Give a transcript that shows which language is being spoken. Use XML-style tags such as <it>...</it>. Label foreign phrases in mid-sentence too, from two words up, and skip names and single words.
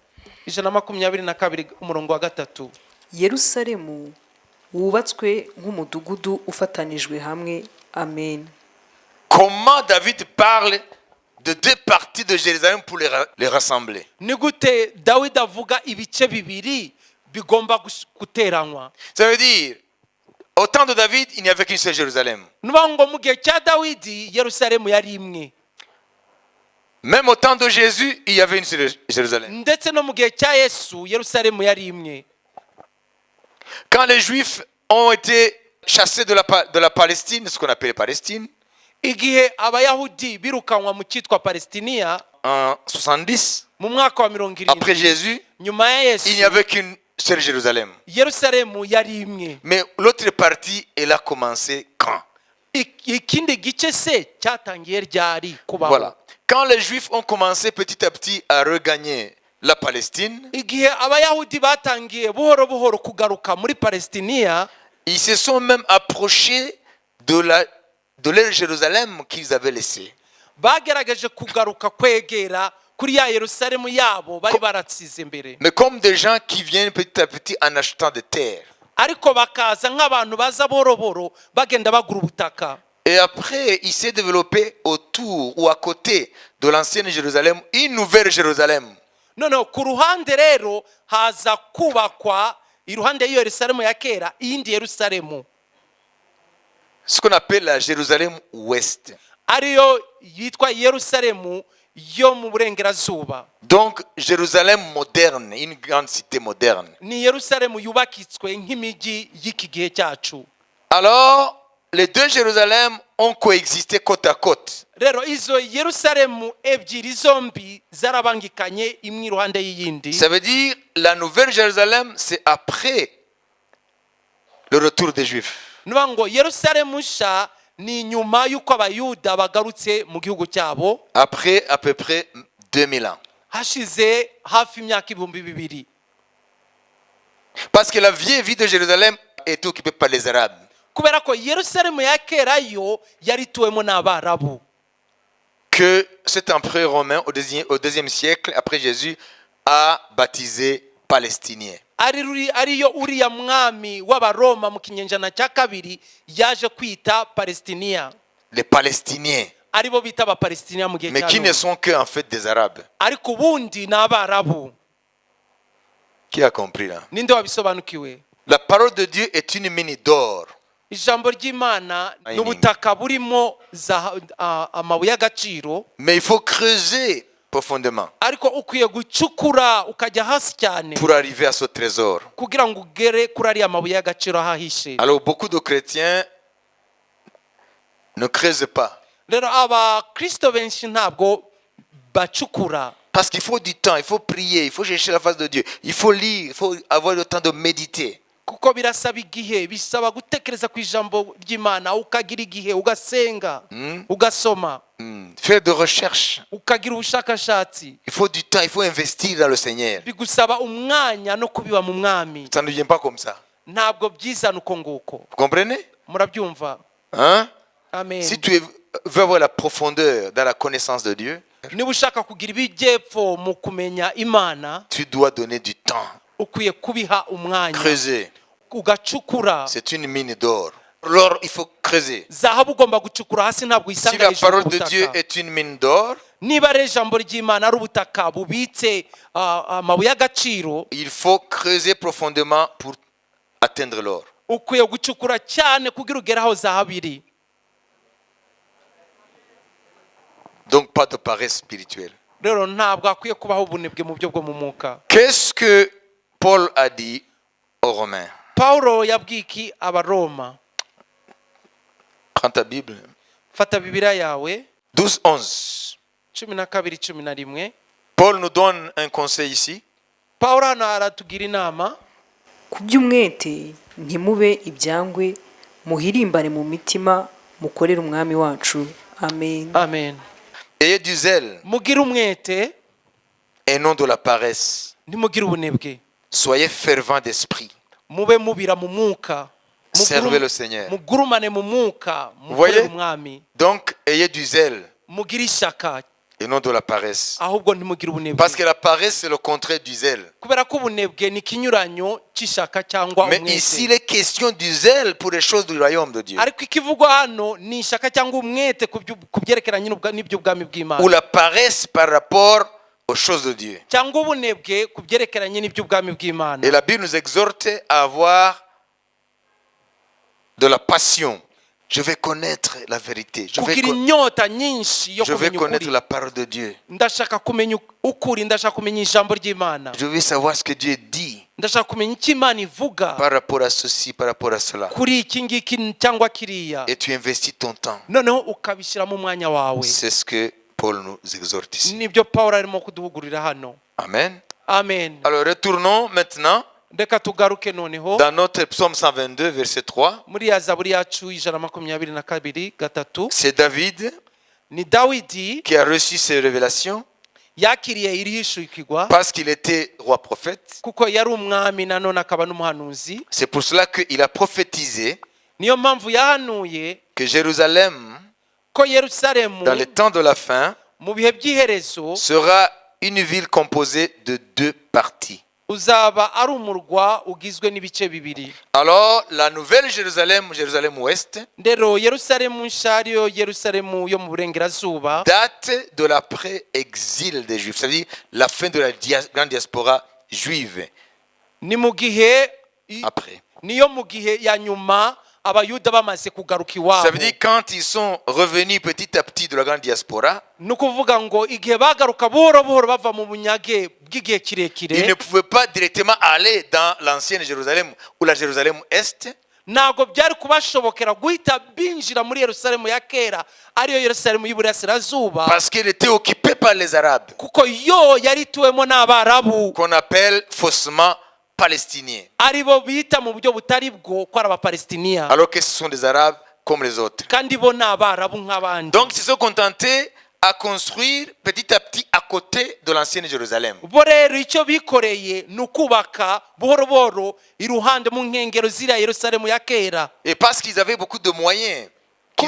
<rw>122 umurongo wa 3. yerusalemu wubatswe nk'umudugudu ufatanijwe hamwe. Amen.</rw> <fr>Comment David parle de deux parties de Jérusalem pour les rassembler.</fr> <rw>Ni gute Dawidi avuga ibice bibiri bigomba guteranywa?</rw> <fr>Ça veut dire, au temps de David, il n'y avait qu'une seule Jérusalem.</fr> <rw>Nuvuga ngo mu gihe cya Dawidi Yerusalemu yari imwe,</rw> <fr>Même au temps de Jésus, il y avait une seule Jérusalem.</fr> <rw>ndetse no mu gihe cya Yesu Yerusalemu yari imwe.</rw> <fr>Quand les Juifs ont été chassés de la Palestine, ce qu'on appelle Palestine,</fr> <rw>Igihe abayahudi birukanwa mu cyitwa Palestiniya</rw> <fr>en 70,</fr> <rw>mu mwaka wa 70</rw> <fr>après Jésus,</fr> <rw>nyuma ya Yesu,</rw> <fr>il n'y avait qu'une seule Jérusalem.</fr> <rw>Yerusalemu yari imwe.</rw> <fr>Mais l'autre partie, elle a commencé quand?</fr> <rw>Ikindi gice se cyatangiye ryari kubaho?</rw> <fr>Voilà. Quand les Juifs ont commencé petit à petit à regagner la Palestine,</fr> <rw>Igihe abayahudi batangiye buhoro buhoro kugaruka muri Palestiniya,</rw> <fr>ils se sont même approchés de leur Jérusalem qu'ils avaient laissée.</fr> <rw>bagerageje kugaruka kwegera kuri ya Yerusalemu yabo bari baratsize mbere,</rw> <fr>Mais comme des gens qui viennent petit à petit en achetant des terres.</fr> <rw>ariko bakaza nk'abantu baza boroboro bagenda bagura ubutaka.</rw> <fr>Et après, il s'est développé autour ou à côté de l'ancienne Jérusalem une nouvelle Jérusalem.</fr> <rw>Noneho ku ruhande rero haza kubakwa iruhande y'iyo Yerusalemu ya kera iyindi Yerusalemu,</rw> <fr>Ce qu'on appelle la Jérusalem ouest.</fr> <rw>ariyo yitwa Yerusalemu yo mu burengerazuba.</rw> <fr>Donc, Jérusalem moderne, une grande cité moderne.</fr> <rw>Ni Yerusalemu yubakitswe nk'imijyi y'iki gihe cyacu.</rw> <fr>Alors, les deux Jérusalem ont coexisté côte à côte.</fr> <rw>Rero izo Yerusalemu ebyiri zombi zarabangikanye imwe iruhande y'iyindi.</rw> <fr>Ça veut dire, la nouvelle Jérusalem, c'est après le retour des Juifs.</fr> <rw>Nuvuga ngo Yerusalemu nshya ni nyuma y'uko abayuda bagarutse mu gihugu cyabo,</rw> <fr>Après à peu près 2000 ans.</fr> <rw>hashize hafi imyaka 2000.</rw> <fr>Parce que la vieille ville de Jérusalem était occupée par les Arabes.</fr> <rw>kubera ko Yerusalemu ya kera yo yari ituwemo n'Abarabu.</rw> <fr>que cet empereur romain au deuxième siècle après Jésus a baptisé Palestiniens.</fr> <rw>ariyo uriya mwami w'Abaroma mu kinyejana cya kabiri yaje kwita Palestiniya.</rw> <fr>Les Palestiniens,</fr> <rw>aribo bita Abapalestiniya mu gihe</rw> <fr>mais qui ne sont que en fait des Arabes.</fr> <rw>ariko ubundi ni Abarabu.</rw> <fr>Qui a compris là?</fr> <rw>Ninde wabisobanukiwe?</rw> <fr>La parole de Dieu est une mine d'or.</fr> <rw>Ijambo ry'Imana n'ubutaka burimo amabuye y'agaciro,</rw> <fr>Mais il faut creuser profondément</fr> <rw>ariko ukwiye gucukura ukajya hasi cyane</rw> <fr>pour arriver à ce trésor.</fr> <rw>kugira ngo ugere kuri ariya mabuye y'agaciro ahahishe.</rw> <fr>Alors beaucoup de chrétiens ne creusent pas.</fr> <rw>Rero Abakristo benshi ntabwo bacukura,</rw> <fr>Parce qu'il faut du temps, il faut prier, il faut chercher la face de Dieu, il faut lire, il faut avoir le temps de méditer.</fr> <rw>kuko birasaba igihe, bisaba gutekereza ku ijambo ry'Imana, ukagira igihe ugasenga, ugasoma,</rw> <fr>Faire de recherche.</fr> <rw>ukagira ubushakashatsi.</rw> <fr>Il faut du temps, il faut investir dans le Seigneur.</fr> <rw>Bigusaba umwanya no kubiba mu mwami.</rw> <fr>Ça ne vient pas comme ça.</fr> <rw>Ntabwo byizana uko nguko.</rw> <fr>Vous comprenez?</fr> <rw>Murabyumva?</rw> <fr>Hein? Amen. Si tu veux avoir la profondeur dans la connaissance de Dieu,</fr> <rw>Niba ushaka kugira ibijyepfo mu kumenya Imana,</rw> <fr>tu dois donner du temps.</fr> <rw>ukwiye kubiha umwanya,</rw> <fr>Creuser.</fr> <rw>ugacukura.</rw> <fr>C'est une mine d'or. L'or, il faut creuser.</fr> <rw>Zahabu ugomba gucukura hasi, ntabwo</rw> <fr>Si</fr> <rw>isanga</rw> <fr>la</fr> <rw>hejuru</rw> <fr>parole</fr> <rw>ku</rw> <fr>de Dieu</fr> <rw>butaka.</rw> <fr>est une mine d'or,</fr> <rw>Niba ari ijambo ry'Imana ari ubutaka bubitse amabuye y'agaciro,</rw> <fr>il faut creuser profondément pour atteindre l'or.</fr> <rw>ukwiye gucukura cyane kugira ugere aho zahabu iri.</rw> <fr>Donc pas de paresse spirituelle.</fr> <rw>Rero ntabwo akwiye kubaho ubunebwe mu byo bwo mu mwuka.</rw> <fr>Qu'est-ce que Paul a dit aux Romains?</fr> <rw>Pawulo yabwiye iki Abaroma?</rw> <fr>Prends ta Bible.</fr> <rw>Fata Bibiliya yawe 12-11. 12:11.</rw> <fr>Paul nous donne un conseil ici.</fr> <rw>Pawulo hano aratugira inama. ku by'umwete ntimube ibyangwe, muhirimbane mu mitima, mukorere umwami wacu. Amen. Amen.</rw> <fr>Ayez du zèle</fr> <rw>Mugire umwete,</rw> <fr>et non de la paresse.</fr> <rw>ntimugire ubunebwe.</rw> <fr>Soyez fervents d'esprit.</fr> <rw>Mube mubira mu mwuka.</rw> <fr>Servez le Seigneur.</fr> <rw>Mugurumane mu mwuka,</rw> <fr>Vous voyez?</fr> <rw>mukorere umwami.</rw> <fr>Donc, ayez du zèle</fr> <rw>Mugire ishyaka,</rw> <fr>et non de la paresse.</fr> <rw>ahubwo ntimugire ubunebwe.</rw> <fr>Parce que la paresse, c'est le contraire du zèle.</fr> <rw>Kubera ko ubunebwe ni ikinyuranyo cy'ishyaka cyangwa</rw> <fr>Mais ici, il</fr> <rw>umwete.</rw> <fr>est question du zèle pour les choses du royaume de Dieu.</fr> <rw>Ariko ikivugwa hano ni ishyaka cyangwa umwete ku byerekeranye n'iby'ubwami bw'Imana,</rw> <fr>Ou la paresse par rapport aux choses de Dieu.</fr> <rw>cyangwa ubunebwe ku byerekeranye n'iby'ubwami bw'Imana.</rw> <fr>Et la Bible nous exhorte à avoir de la passion. Je vais connaître la vérité.</fr> <rw>Kugira inyota nyinshi yo</rw> <fr>Je vais</fr> <rw>kumenya</rw> <fr>connaître</fr> <rw>ukuri.</rw> <fr>la parole de Dieu.</fr> <rw>Ndashaka kumenya ukuri, ndashaka kumenya ijambo ry'Imana,</rw> <fr>Je veux savoir ce que Dieu dit</fr> <rw>ndashaka kumenya icyo Imana ivuga</rw> <fr>par rapport à ceci, par rapport à cela.</fr> <rw>kuri iki ngiki cyangwa kiriya,</rw> <fr>Et tu investis ton temps.</fr> <rw>noneho ukabishyiramo umwanya wawe.</rw> <fr>C'est ce que Paul nous exhorte ici.</fr> <rw>Nibyo Pawulo arimo kuduhugurira hano. Amen. Amen.</rw> <fr>Alors retournons maintenant</fr> <rw>Reka tugaruke noneho</rw> <fr>dans notre psaume 122, verset 3.</fr> <rw>muri ya zaburi yacu 122:3.</rw> <fr>C'est David</fr> <rw>Ni Dawidi</rw> <fr>qui a reçu ces révélations</fr> <rw>yakiriye iri hishukirwa</rw> <fr>parce qu'il était roi prophète.</fr> <rw>kuko yari umwami nanone akaba n'umuhanuzi.</rw> <fr>C'est pour cela qu'il a prophétisé</fr> <rw>Niyo mpamvu yahanuye</rw> <fr>que Jérusalem,</fr> <rw>ko Yerusalemu</rw> <fr>dans les temps de la fin,</fr> <rw>mu bihe by'iherezo</rw> <fr>sera une ville composée de 2 parties.</fr> <rw>uzaba ari umurwa ugizwe n'ibice bibiri.</rw> <fr>Alors, la nouvelle Jérusalem, Jérusalem ouest,</fr> <rw>Ndero Yerusalemu nshya ariyo Yerusalemu yo mu burengerazuba</rw> <fr>date de l'après-exil des Juifs, c'est-à-dire la fin de la grande diaspora juive.</fr> <rw>ni mu gihe</rw> <fr>Après.</fr> <rw>niyo mu gihe ya nyuma abayuda bamaze kugaruka</rw> <fr>Ça</fr> <rw>iwabo.</rw> <fr>veut dire quand ils sont revenus petit à petit de la grande diaspora,</fr> <rw>Ni ukuvuga ngo igihe bagaruka buhoro buhoro bava mu bunyage bw'igihe</rw> <fr>ils</fr> <rw>kirekire,</rw> <fr>ne pouvaient pas directement aller dans l'ancienne Jérusalem ou la Jérusalem est,</fr> <rw>ntabwo byari kubashobokera guhita binjira muri Yerusalemu ya kera ariyo Yerusalemu y'Iburasirazuba,</rw> <fr>parce qu'elle était occupée par les Arabes,</fr> <rw>kuko yo yari ituwemo n'Abarabu</rw> <fr>qu'on appelle faussement palestiniens,</fr> <rw>aribo bita mu buryo butari bwo ko ari Abapalestiniya,</rw> <fr>alors que ce sont des Arabes comme les autres.</fr> <rw>kandi bo ni Abarabu nk'abandi.</rw> <fr>Donc, ils se sont contentés à construire petit à petit à côté de l'ancienne Jérusalem.</fr> <rw>bo rero icyo bikoreye ni ukubaka buhoro buhoro iruhande mu nkengero ziriya Yerusalemu ya kera.</rw> <fr>Et parce qu'ils avaient beaucoup de moyens qu'ils</fr>